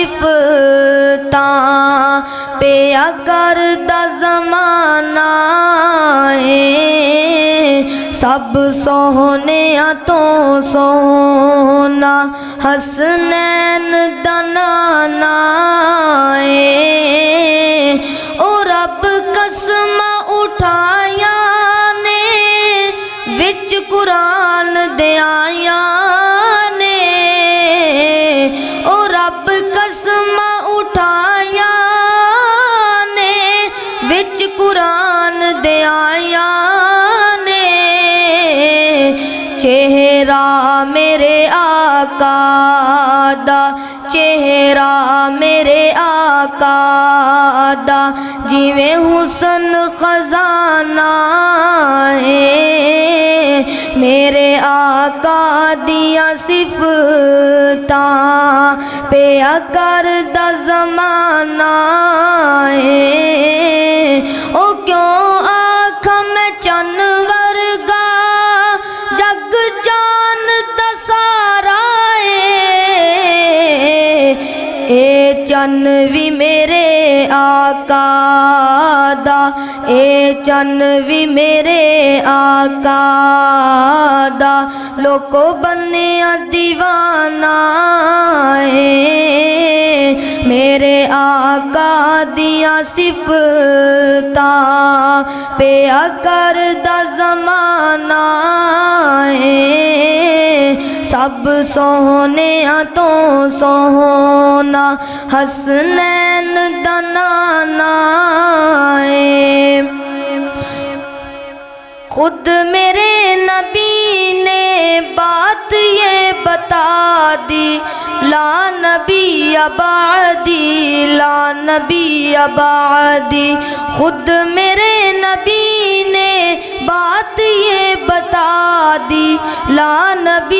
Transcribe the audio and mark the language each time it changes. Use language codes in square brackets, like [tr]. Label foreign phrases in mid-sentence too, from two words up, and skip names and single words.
[pa] صفتاں پیا کردا زمانہ اے، سب سوہنیاں تو سوہنا حسنین دا نانا اے، او رب قسماں اٹھائیاں نے وچ قرآن دے آیاں نے، او رب قسماں اٹھائیاں نے وچ قرآن دے آیاں نے، چہرہ میرے آقا دا، چہرہ میرے آقا دا جیویں حسن خزانہ ہے، میرے آقا دیاں صفتاں پیا کردا زمانہ ہے، او کیوں آکھاں میں چن ورگا جگ جان دا سارا اے چن وی میرے آقا دا، اے چن وی میرے آقا دا لوکو بنیا دیوانہ اے، میرے آقا دیاں صفتاں پیا کردا زمانہ اے، سب سوہنیاں تو سوہنا حسنین دا نانا اے، [ur] خود میرے نبی نے بات یہ بتا دی، [ar] لا نبی بعدی، لا نبی بعدی، [ur] خود میرے نبی نے بات یہ بتا دی، [ar] لا نبی